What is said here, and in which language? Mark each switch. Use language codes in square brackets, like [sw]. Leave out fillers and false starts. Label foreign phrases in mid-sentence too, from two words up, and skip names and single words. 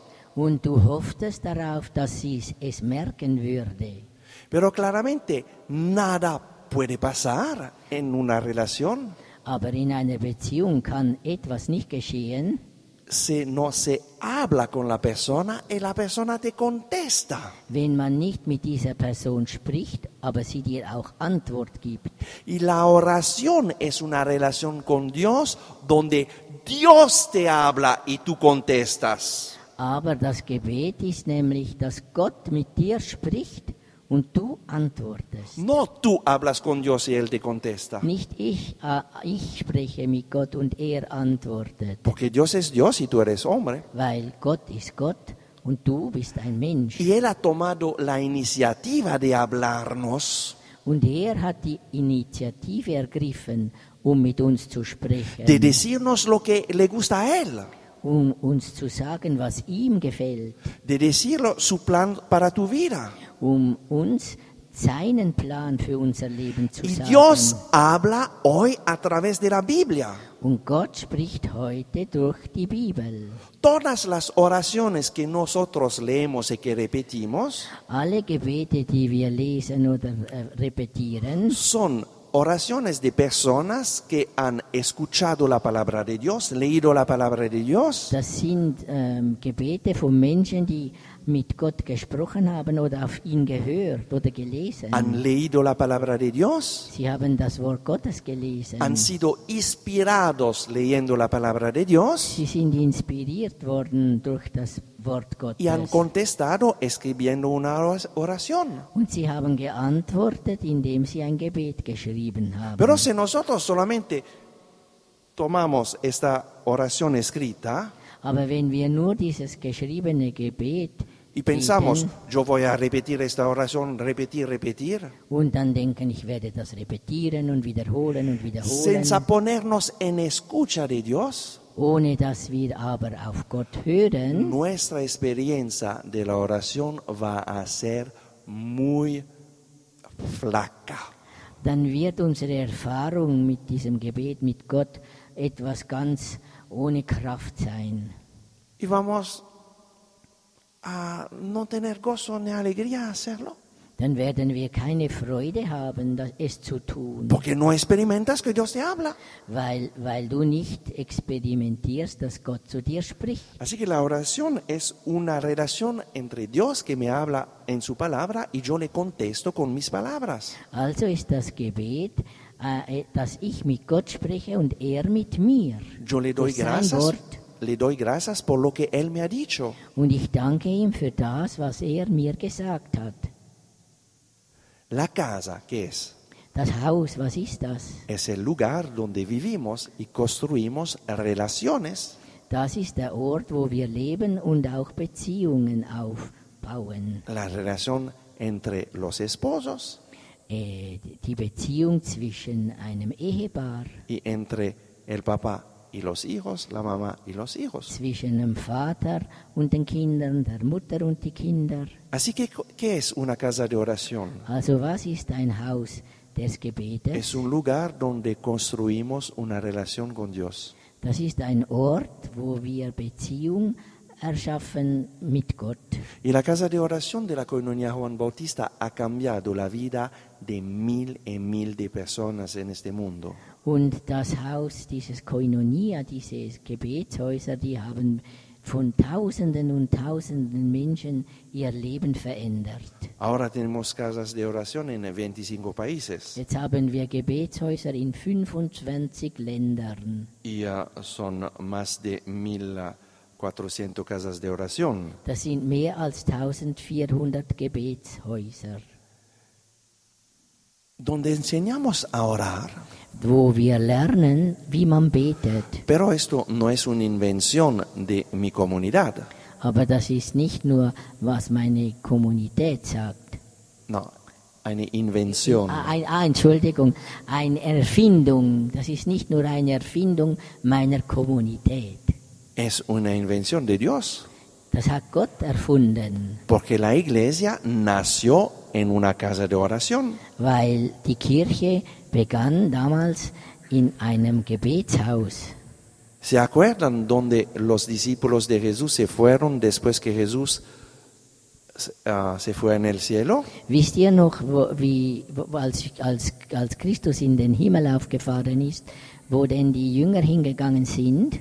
[de] Und du hofftest darauf, dass sie es merken würde. [es] Pero claramente nada puede pasar en una relación [de] Aber in einer Beziehung kann etwas nicht geschehen, [es] si no se habla con la persona y la persona te contesta. [de] wenn man nicht mit dieser Person spricht, aber sie dir auch Antwort gibt. [es] Y la oración es una relación con Dios donde Dios te habla y tú contestas. [de] Aber das Gebet ist nämlich, dass Gott mit dir spricht und du antwortest. [es] No tú hablas con Dios y Él te contesta. [de] Nicht ich spreche mit Gott und er antwortet, [es] Porque Dios es Dios y tú eres hombre. [de] weil Gott ist Gott und du bist ein Mensch. [es] Y Él ha tomado la iniciativa de hablarnos, [de] Und er hat die Initiative ergriffen, mit uns zu sprechen, [es] de decirnos lo que le gusta a Él, [de] uns zu sagen, was ihm gefällt, [es] de decirlo su plan para tu vida. [de] uns seinen Plan für unser Leben zu [es] Y [de] sagen. [es] Dios habla hoy a través de la Biblia. [de] Und Gott spricht heute durch die Bibel. [es] Todas las oraciones que nosotros leemos y que repetimos [de] Alle Gebete, die wir lesen oder repetieren, [es] son oraciones de personas que han escuchado la palabra de Dios, leído la palabra de Dios [de] das sind Gebete von Menschen, die mit Gott gesprochen haben oder auf ihn gehört oder gelesen. [es] han leído la palabra de Dios, [de] Sie haben das Wort Gottes gelesen. [es] han sido inspirados leyendo la palabra de Dios [de] Sie sind inspiriert worden durch das Wort [es] y han [de] Gottes. [es] contestado escribiendo una oración. [de] Und sie haben geantwortet, indem sie ein Gebet geschrieben haben. [es] Pero si nosotros solamente tomamos esta oración escrita [de] Aber wenn wir nur dieses geschriebene Gebet [es] y pensamos, [de] lesen [es] yo voy a repetir esta oración, repetir, [de] und dann denken, ich werde das repetieren und wiederholen, [es] senza ponernos en escucha de Dios, [de] ohne dass wir aber auf Gott hören, [es] nuestra experiencia de la oración va a ser muy flaca. [de] dann wird unsere Erfahrung mit diesem Gebet mit Gott etwas ganz ohne Kraft sein. [es] Y vamos a no tener gozo ni alegría hacerlo, [de] Dann werden wir keine Freude haben, es zu tun, [es] porque no experimentas que Dios te habla. [de] weil du nicht experimentierst, dass Gott zu dir spricht. [es] Así que la oración es una relación entre Dios que me habla en su palabra y yo le contesto con mis palabras. [de] Also ist das Gebet, dass ich mit Gott spreche und er mit mir. [es] Yo le doy [de] Durch sein [es] gracias, [de] Wort. [es] por lo que Él me ha dicho. [de] Und ich danke ihm für das, was er mir gesagt hat. [es] La casa, ¿qué es? [de] Das Haus, was ist das? [es] Es el lugar donde vivimos y construimos relaciones. [de] Das ist der Ort, wo wir leben und auch Beziehungen aufbauen. [es] La relación entre los esposos [de] Die Beziehung zwischen einem Ehepaar, [es] y entre el papá y los hijos, la mamá y los hijos. [de] zwischen dem Vater und den Kindern, der Mutter und die Kinder. [es] Así que, ¿qué es una casa de oración? [de] Also was ist ein Haus des Gebetes? [es] Es un lugar donde construimos una relación con Dios. [de] Das ist ein Ort, wo wir Beziehung erschaffen mit Gott. [es] Y la casa de oración de la Comunidad Juan Bautista ha cambiado la vida de mil y mil de personas en este mundo. [de] Und das Haus, dieses Koinonia, diese Gebetshäuser, die haben von Tausenden und Tausenden Menschen ihr Leben verändert. [es] Ahora tenemos casas de oración en 25 países [de] Jetzt haben wir Gebetshäuser in 25 Ländern. [es] y son más de 1.400 casas de oración. [de] Das sind mehr als 1400 Gebetshäuser, [es] Donde enseñamos a orar. [de] wo wir lernen, wie man betet. [es] Pero esto no es una invención de mi comunidad. [de] Aber das ist nicht nur, was meine Kommunität sagt. No, eine Invención. Entschuldigung, eine Erfindung. Das ist nicht nur eine Erfindung meiner Kommunität. [es] Es una invención de Dios. [de] Das hat Gott erfunden, [es] Porque la iglesia nació en una casa de oración. [de] weil die Kirche begann damals in einem Gebetshaus. [es] ¿Se acuerdan donde los discípulos de Jesús se fueron después que Jesús se fue en el cielo? [de] Wisst ihr noch, als Christus in den Himmel aufgefahren ist, wo denn die Jünger hingegangen sind?